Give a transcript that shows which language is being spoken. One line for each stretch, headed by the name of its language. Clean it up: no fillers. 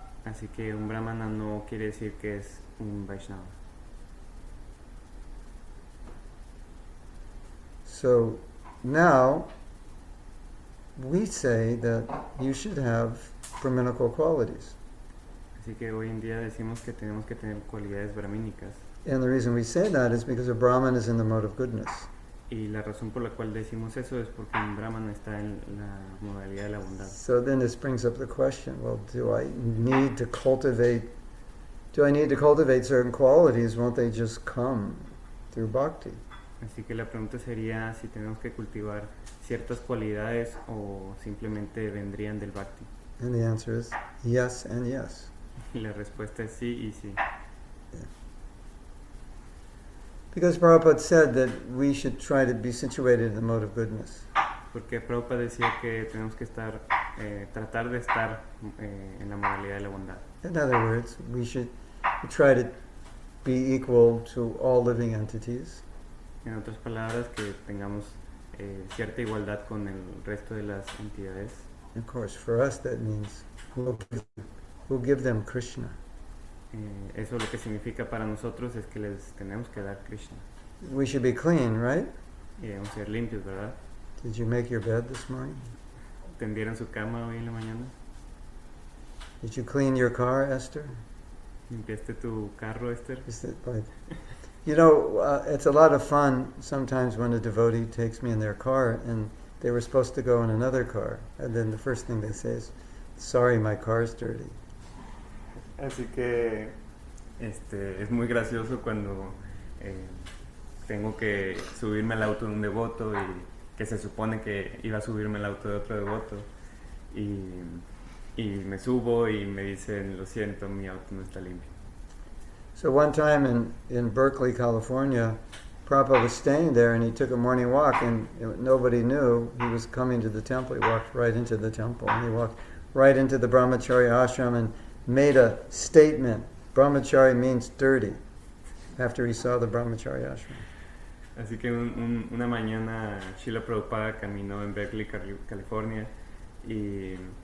Spanish: Así que un brahmana no quiere decir que es un Vaishnava.
English: So, now, we say that you should have Brahminical qualities.
Spanish: Así que hoy en día decimos que tenemos que tener cualidades brahmínicas.
English: And the reason we say that is because a Brahman is in the mode of goodness.
Spanish: Y la razón por la cual decimos eso es porque un brahmana está en la modalidad de la bondad.
English: So then this brings up the question, well, do I need to cultivate certain qualities? Won't they just come through bhakti?
Spanish: Así que la pregunta sería si tenemos que cultivar ciertas cualidades o simplemente vendrían del bhakti.
English: And the answer is yes and yes.
Spanish: Y la respuesta es sí y sí.
English: Because Prabhupada said that we should try to be situated in the mode of goodness.
Spanish: Porque Prabhupada decía que tenemos que estar, tratar de estar en la modalidad de la bondad.
English: In other words, we should try to be equal to all living entities.
Spanish: En otras palabras, que tengamos cierta igualdad con el resto de las entidades.
English: Of course, for us that means we'll give them Krishna.
Spanish: Eso lo que significa para nosotros es que les tenemos que dar Krishna.
English: We should be clean, right?
Spanish: Y debemos ser limpios, ¿verdad?
English: Did you make your bed this morning?
Spanish: ¿Tendieron su cama hoy en la mañana?
English: Did you clean your car, Esther?
Spanish: ¿Limpiaste tu carro, Esther?
English: Is it like, you know, it's a lot of fun sometimes when a devotee takes me in their car and they were supposed to go in another car, and then the first thing they say is, "Sorry, my car's dirty."
Spanish: Así que es muy gracioso cuando tengo que subirme al auto de un devoto y que se supone que iba a subirme al auto de otro devoto y me subo y me dicen, lo siento, mi auto no está limpio.
English: So one time in Berkeley, California, Prabhupada was staying there and he took a morning walk and nobody knew he was coming to the temple. He walked right into the temple and he walked right into the Brahmacharya ashram and made a statement. Brahmachari means dirty, after he saw the Brahmacharya ashram.
Spanish: Así que una mañana Srila Prabhupada caminó en Berkeley, California y